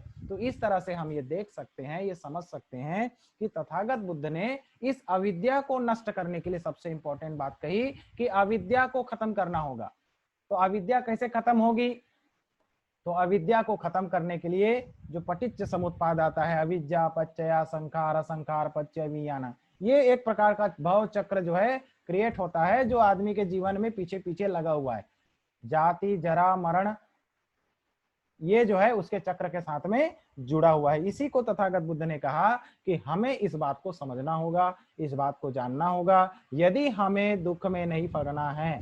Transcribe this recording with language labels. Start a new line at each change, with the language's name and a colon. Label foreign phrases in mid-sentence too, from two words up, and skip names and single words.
Hindi: तो इस तरह से हम ये देख सकते हैं, ये समझ सकते हैं कि तथागत बुद्ध ने इस अविद्या को नष्ट करने के लिए सबसे इंपॉर्टेंट बात कही कि अविद्या को खत्म करना होगा। तो अविद्या कैसे खत्म होगी? तो अविद्या को खत्म करने के लिए जो
Pali: पटिच्च समुत्पाद
Hindi: आता है,
Pali: अविद्या पच्चया संखार, संखार पच्चय विज्ञान,
Hindi: ये एक प्रकार का भव चक्र जो है क्रिएट होता है, जो आदमी के जीवन में पीछे पीछे लगा हुआ है। जाति जरा मरण, ये जो है उसके चक्र के साथ में जुड़ा हुआ है। इसी को तथागत बुद्ध ने कहा कि हमें इस बात को समझना होगा, इस बात को जानना होगा, यदि हमें दुख में नहीं पड़ना है।